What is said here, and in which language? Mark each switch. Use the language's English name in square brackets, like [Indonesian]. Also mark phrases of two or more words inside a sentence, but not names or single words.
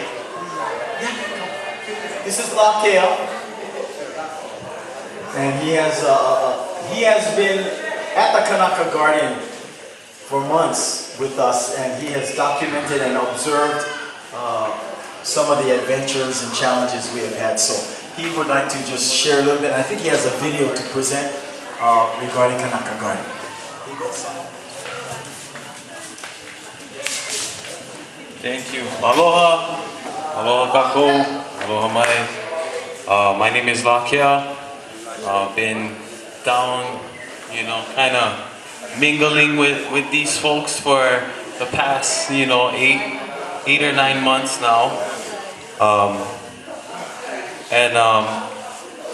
[English] This is Lakea, and he has been at the Kanaka Garden for months with us, and he has documented and observed some of the adventures and challenges we have had. So he would like to just share a little bit. I think he has a video to present regarding Kanaka Garden. Thank you. Aloha. [Hawaiian] Aloha kako. Aloha mai. [English] My name is Lakea. Been down, kind of mingling with these folks for the past, 8 or 9 months now.